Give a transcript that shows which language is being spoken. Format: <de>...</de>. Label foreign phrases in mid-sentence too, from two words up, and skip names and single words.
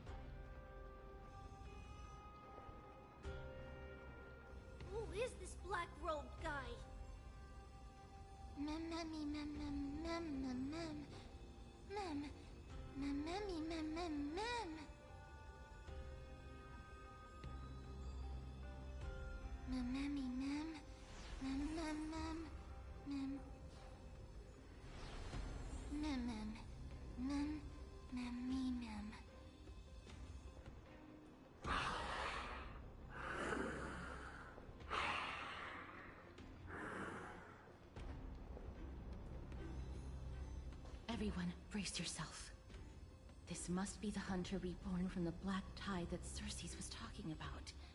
<en>Who is this black-robed guy? Mem, memmy, mem, mem, mem, mem, mem. Mem. Mem, memmy, mem, mem, mem. Mem, memmy, mem. Mem, mem, mem. Mem. Mem, mem. Mem, mem, me, mem. Everyone, brace yourself. This must be the hunter reborn from the black tide that Cersei's was talking about.</en>